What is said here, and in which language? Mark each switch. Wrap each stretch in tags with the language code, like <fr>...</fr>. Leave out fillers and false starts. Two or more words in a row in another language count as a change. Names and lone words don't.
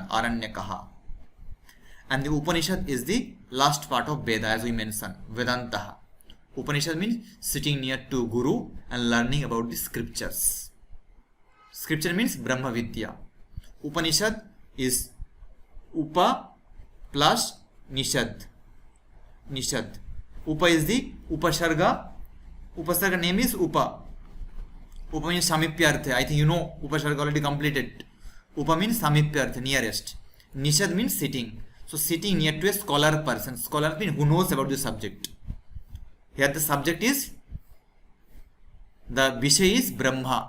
<sa>Aranyakaha.</sa> <en>And the Upanishad is the last part of Veda, as we mentioned.</en> <sa>Vedantaha.</sa> <en>Upanishad means sitting near to Guru and learning about the scriptures. Scripture means Brahma Vidya. Upanishad is Upa plus Nishad. Nishad. Upa is the Upasarga. Upasarga name is Upa. Upa means Samipyartha. I think you know Upasarga already completed. Upa means Samipyartha, nearest. Nishad means sitting. So sitting near to a scholar person. Scholar means who knows about the subject. Here the subject is, the Vishay is Brahma.</en>